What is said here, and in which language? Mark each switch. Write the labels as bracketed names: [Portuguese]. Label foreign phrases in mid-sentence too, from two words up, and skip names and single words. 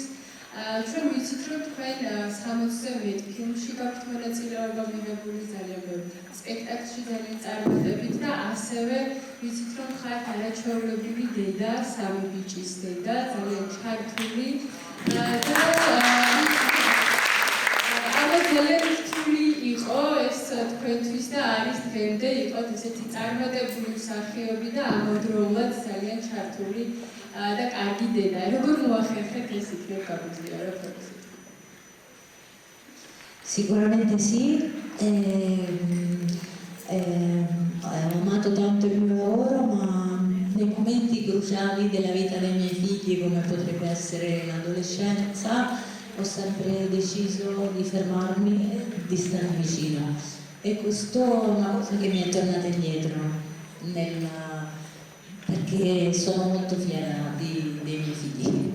[Georgian] ჩვენ ვიცით, რომ თქვენ 60-ზე მეტ ფილმში გაქვთ მონაწილეობა მიღებული, ძალიან ბევრ სპექტაკლში ძალიან წარმატებით და ასევე ვიცით, რომ ხართ არაჩვეულებრივი დედა, 3 ბიჭის დედა, ძალიან ჩართული და ამას ძალიან რთული იყო ეს თქვენთვის და არის დღემდე იყოთ ესეთი წარმატებული მსახიობი და ამავდროულად ძალიან ჩართული და კარგი დედა. როგორ მოახერხეთ ეს იქნებ გაგვიზიაროთ? [Italian] Sicuramente sì, ho amato tanto il mio lavoro, ma nei momenti cruciali della vita dei miei figli, come potrebbe essere l'adolescenza, ho sempre deciso di fermarmi e di stare vicino. E questo è una cosa che mi è tornata indietro, perché sono molto fiera dei miei figli.